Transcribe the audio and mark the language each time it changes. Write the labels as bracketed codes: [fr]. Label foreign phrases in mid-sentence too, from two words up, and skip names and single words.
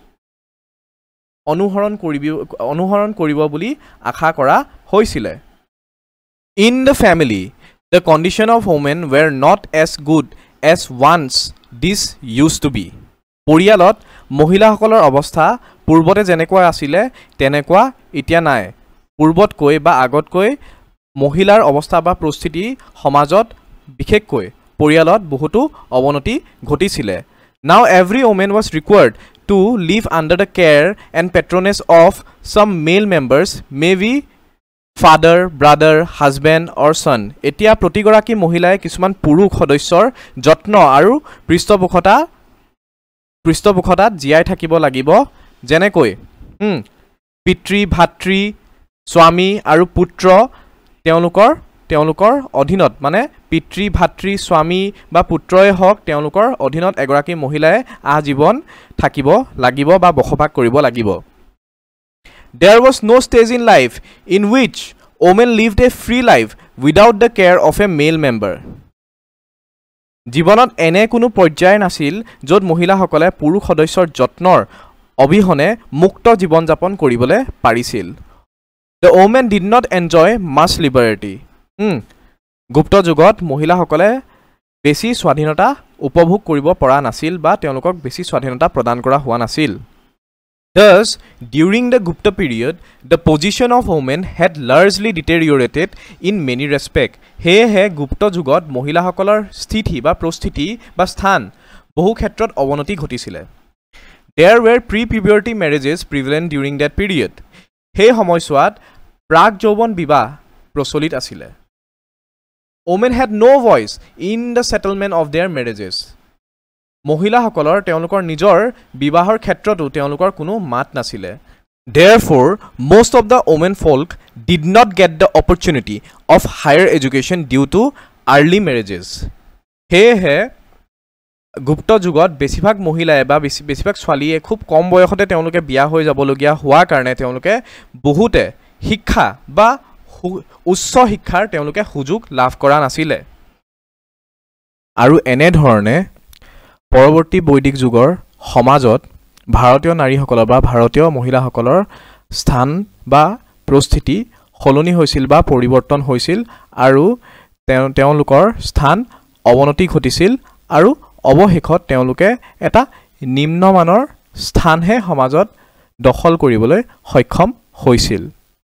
[as] অনুসৰণ কৰিব বুলি আশা কৰা হৈছিল [en] In the family, the condition of women were not as good as once this used to be. [as] পৰিয়ালত মহিলাসকলৰ অৱস্থা পূৰ্বতে যেনেকুৱা আছিল তেনেকুৱা এতিয়া নাই পূৰ্বতকৈ বা আগতকৈ মহিলাৰ অৱস্থা বা পৰিস্থিতি সমাজত বিশেষকৈ পৰিয়ালত বহুতো অৱনতি ঘটিছিল [en] Now every woman was required to live under the care and patronage of some male members, maybe father, brother, husband or son. [as] এতিয়া প্ৰতিগৰাকী মহিলাই কিছুমান পুৰুষ সদস্যৰ যত্ন আৰু পৃষ্ঠপোষকতাত জীয়াই থাকিব লাগিব যেনেকৈ পিতৃ ভাতৃ স্বামী আৰু পুত্ৰ তেওঁলোকৰ অধীনত মানে পিতৃ ভাতৃ স্বামী বা পুত্ৰই হওক তেওঁলোকৰ অধীনত এগৰাকী মহিলাই আজীৱন থাকিব লাগিব বা বসবাস কৰিব লাগিব [en] There was no stage in life in which women lived a free life without the care of a male member [as] জীৱনত এনে কোনো পৰ্যায় নাছিল য'ত মহিলাসকলে পুৰুষ সদস্যৰ যত্নৰ অবিহনে মুক্ত জীৱন যাপন কৰিবলৈ পাৰিছিল [en] The women did not enjoy much liberty [as] গুপ্ত যুগত মহিলাসকলে বেছি স্বাধীনতা উপভোগ কৰিব পৰা নাছিল বা তেওঁলোকক বেছি স্বাধীনতা প্ৰদান কৰা হোৱা নাছিল [en] Thus, during the Gupta period, the position of women had largely deteriorated in many respects. [as] Hehe Gupta jugot মহিলাসকলৰ স্থিতি বা প্ৰস্থিতি বা স্থান বহু ক্ষেত্ৰত অৱনতি ঘটিছিলে [en] There were pre-puberty marriages prevalent during that period. [as] সেই সময়ছোৱাত প্ৰাক যৌৱন বিবাহ প্ৰচলিত আছিল [en] Women had no voice in the settlement of their marriages. [as] মহিলাসকলৰ তেওঁলোকৰ নিজৰ বিবাহৰ ক্ষেত্ৰতো তেওঁলোকৰ কোনো মাত নাছিলে [en] Therefore, most of the women folk did not get the opportunity of higher education due to early marriages. [as] হেহে গুপ্ত যুগত বেছিভাগ মহিলাই বা বেছিভাগ ছোৱালীয়ে খুব কম বয়সতে তেওঁলোকে বিয়া হৈ যাবলগীয়া হোৱাৰ কাৰণে তেওঁলোকে বহুতে শিক্ষা বা উচ্চ শিক্ষাৰ তেওঁলোকে সুযোগ লাভ কৰা নাছিলে আৰু এনে ধৰণে পৰৱৰ্তী বৈদিক যুগৰ সমাজত ভাৰতীয় নাৰীসকলৰ বা ভাৰতীয় মহিলাসকলৰ স্থান বা প্ৰস্থিতি সলনি হৈছিল বা পৰিৱৰ্তন হৈছিল আৰু তেওঁলোকৰ স্থান অৱনতি ঘটিছিল আৰু অৱশেষত তেওঁলোকে এটা নিম্নমানৰ স্থানহে সমাজত দখল কৰিবলৈ সক্ষম হৈছিল